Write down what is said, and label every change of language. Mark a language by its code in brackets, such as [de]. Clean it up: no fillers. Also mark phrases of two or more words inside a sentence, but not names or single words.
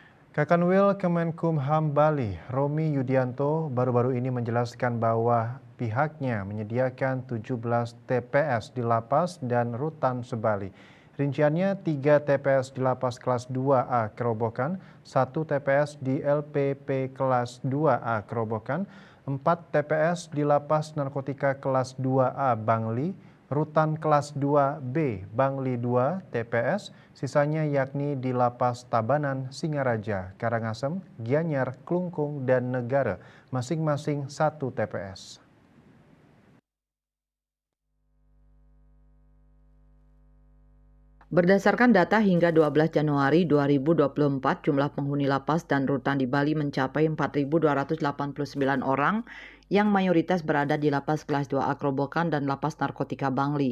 [id] Kakanwil Kemenkumham Bali, Romi Yudianto, baru-baru ini menjelaskan bahwa pihaknya menyediakan 17 TPS di lapas dan rutan sebali. Rinciannya 3 TPS di lapas kelas 2A Kerobokan, 1 TPS di LPP kelas 2A Kerobokan, 4 TPS di lapas narkotika kelas 2A Bangli, rutan kelas 2B Bangli 2 TPS, sisanya yakni di Lapas Tabanan, Singaraja, Karangasem, Gianyar, Klungkung, dan Negara, masing-masing 1 TPS. Berdasarkan data hingga 12 Januari 2024, jumlah penghuni lapas dan rutan di Bali mencapai 4.289 orang yang mayoritas berada di lapas kelas 2A Kerobokan dan lapas narkotika Bangli.